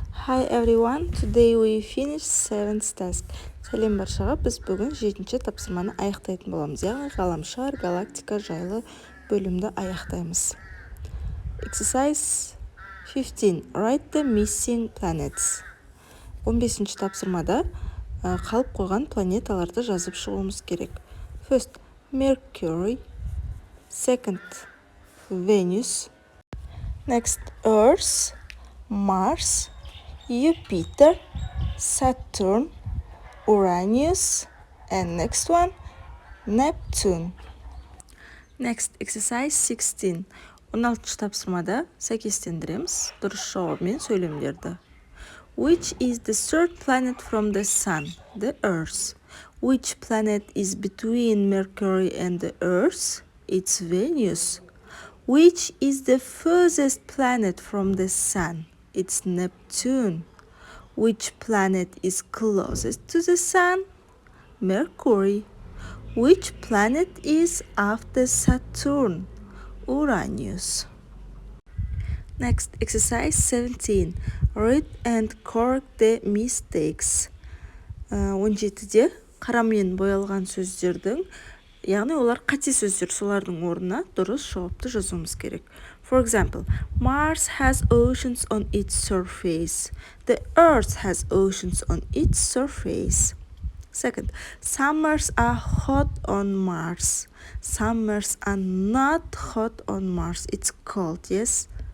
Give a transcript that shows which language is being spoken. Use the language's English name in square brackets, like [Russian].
[English] Hi everyone, today we finish 7th task. [Kazakh] Сәлем баршаға, біз бүгін 7-ші тапсырманы аяқтайтын боламыз. Яғни ғаламшар, галактика жайлы бөлімді аяқтаймыз. [English] Exercise 15. Write the missing planets. [Kazakh] 15-ші тапсырмада қалып қойған планеталарды жазып шығуымыз керек. [English] First, Mercury. Second, Venus. Next, Earth, Mars, Jupiter, Saturn, Uranus, and next one, Neptune. Next, exercise 16. [Kazakh] 16-ші тапсырмада сәйкестендіреміз дұрыс жауабымен сөйлемдерді. [English] Which is the third planet from the Sun? The Earth. Which planet is between Mercury and the Earth? It's Venus. Which is the furthest planet from the Sun? It's Neptune. Which planet is closest to the Sun? Mercury. Which planet is after Saturn? Uranus. Next, exercise 17. Read and correct the mistakes. [Kazakh] 17-де қарамен боялған сөздердің, яғни олар қате сөздер, солардың орнына дұрыс жауапты жазуымыз керек. [English] For example, Mars has oceans on its surface. The Earth has oceans on its surface. Second, summers are hot on Mars. Summers are not hot on Mars. It's cold, yes?